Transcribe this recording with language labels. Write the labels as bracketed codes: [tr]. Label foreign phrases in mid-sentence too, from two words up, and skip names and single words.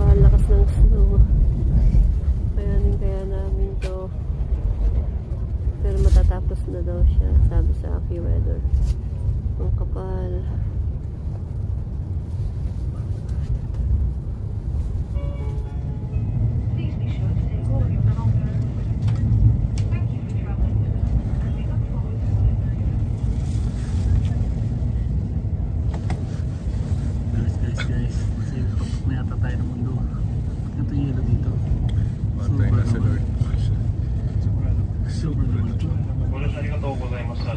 [tl] Ang lakas ng snow. Kaya namin to. Pero matatapos na daw siya, sabi sa AccuWeather. Ang kapal. [en] Please be sure to take all of your belongings. Thank you for traveling with us, and we look forward to seeing you. [tl] Guys, kasi kapag may ata tayo ng mundo. Ito yung yelo dito. Super naman ito. [ja] ご乗車ありがとうございました。